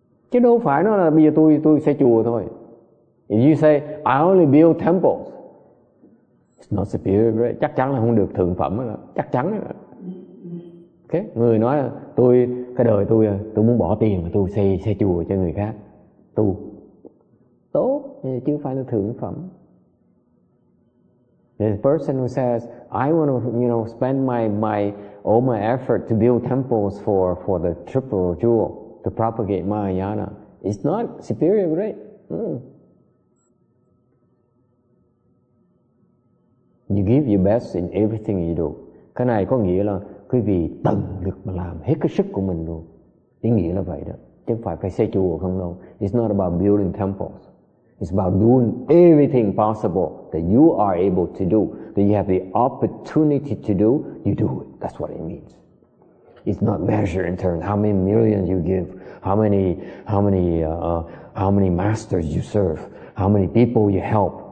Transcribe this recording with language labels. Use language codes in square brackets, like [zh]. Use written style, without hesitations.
[vi] Chứ đâu phải nó là bây giờ tôi xây chùa thôi. [en] If you say I only build temples, it's not superior grade. [vi] Chắc chắn là không được thượng phẩm đó. Chắc chắn đó. Okay? Người nói là cái đời tôi muốn bỏ tiền mà tôi xây chùa cho người khác. Tu tốt chứ không phải là thượng phẩm. [en] The person who says I want to spend all my effort to build temples for the triple jewel to propagate Mahayana, it's not superior grade. You give your best in everything you do. [vi] Cái này có nghĩa là quý vị tận lực mà làm hết cái sức của mình luôn. Ý nghĩa là vậy đó. Chứ không phải xây chùa không đâu. [en] It's not about building temples. It's about doing everything possible that you are able to do, that you have the opportunity to do, you do it. That's what it means. It's not measured in terms of how many millions you give, how many masters you serve, how many people you help.